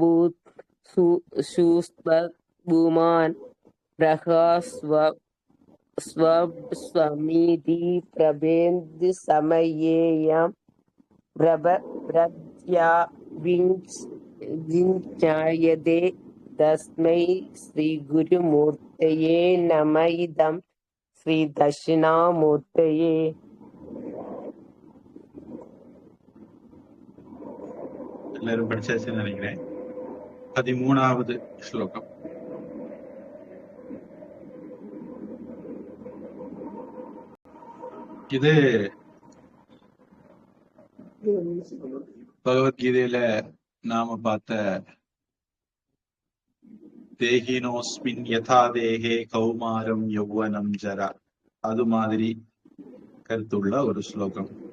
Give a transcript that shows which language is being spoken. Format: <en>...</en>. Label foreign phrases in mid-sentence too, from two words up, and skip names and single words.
<sa>भूत्सुस्पुमान् स्वमिति प्रबोधसमयेयं विज्ञायते तस्मै श्रीगुरुमूर्तये नम इदं श्रीदक्षिणामूर्तये.</sa> <ta>எல்லாரும் படிச்சாச்சுன்னு நினைக்கிறேன். 13வது ஸ்லோகம். இது பகவத்கீதையில நாம பார்த்த</ta> <sa>देहिनोऽस्मिन् यथा देहे कौमारं यौवनं जरा</sa> <ta>அது மாதிரி கருத்துள்ள ஒரு ஸ்லோகம்.</ta>